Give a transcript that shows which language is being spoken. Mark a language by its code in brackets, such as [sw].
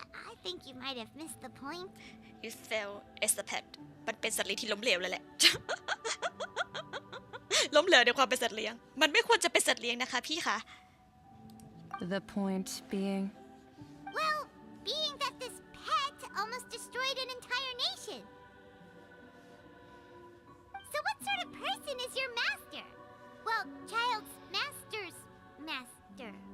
[en] I think you might have missed the point. You fail as a pet [th] มันเป็นสัตว์เลี้ยงที่ล้มเหลวเลยแหละ ล้มเหลวในความเป็นสัตว์เลี้ยงมันไม่ควรจะเป็นสัตว์เลี้ยงนะคะพี่คะ [en] The point being? Well, being that this pet almost destroyed an entire nation. So what sort of person is your master? Well, Child's master's master.